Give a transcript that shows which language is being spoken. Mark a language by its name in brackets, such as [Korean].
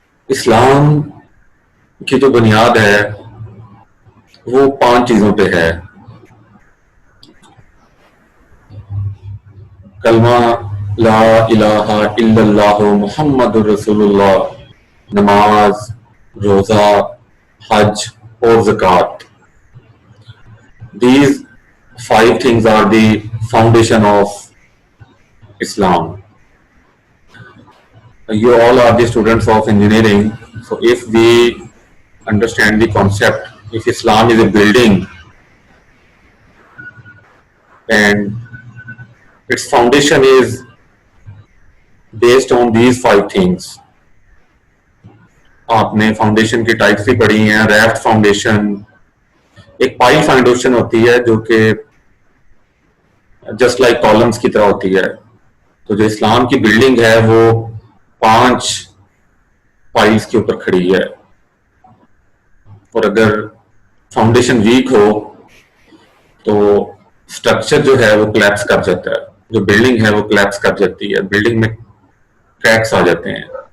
[Hindi] इस्लाम की जो बुनियाद है वो 5 चीज़ों पे है। कलमा ला इलाहा इल्लल्लाह मुहम्मदुर रसूलुल्लाह, नमाज, रोज़ा, हज और ज़कात। [English] These 5 things are the foundation of Islam. You all are the students of engineering, so if we understand the concept, if Islam is a building and its foundation is based on these 5 things. [Hindi] आपने foundation की types भी पढ़ी हैं, raft foundation, एक pile foundation होती है जो कि जस्ट लाइक कॉलम्स की तरह होती है। तो जो इस्लाम की बिल्डिंग है वो 5 पाइल्स के ऊपर खड़ी है, और अगर फाउंडेशन वीक हो तो स्ट्रक्चर जो है वो कोलैप्स कर जाता है, जो बिल्डिंग है वो कोलैप्स कर जाती है, बिल्डिंग में क्रैक्स आ जाते हैं।